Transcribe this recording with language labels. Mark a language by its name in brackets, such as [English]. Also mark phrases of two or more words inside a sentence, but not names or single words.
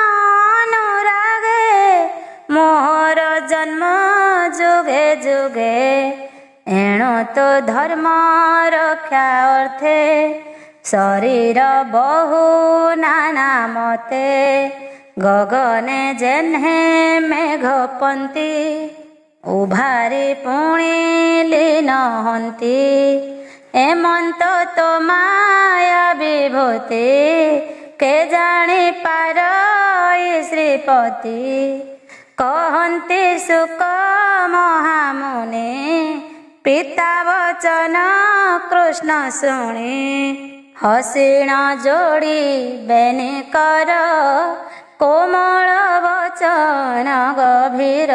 [Odia] ଅନୁରାଗେ ମୋହର ଜନ୍ମ ଯୁଗେ ଯୁଗେ ଏଣୁ ତୁ ଧର୍ମ ରକ୍ଷା ଅର୍ଥେ ଶରୀର ବହୁ ନାନା ମତେ ଗଗନେ ଯେହ୍ନେ ମେଘପନ୍ତି ଉଭାରି ପୁଣି ଲୀନ ହନ୍ତି ଏମନ୍ତ ତୋ ମାୟା ବିଭୂତି କେ ଜାଣି ପାର ଶ୍ରୀପତି କହନ୍ତି ସୁକ ମହାମୁନି ପିତା ବଚନ କୃଷ୍ଣ ଶୁଣୀ ହସୀଣ ଯୋଡ଼ୀ ବେନୀ କର କୋମଳ ବଚନ ଗଭୀର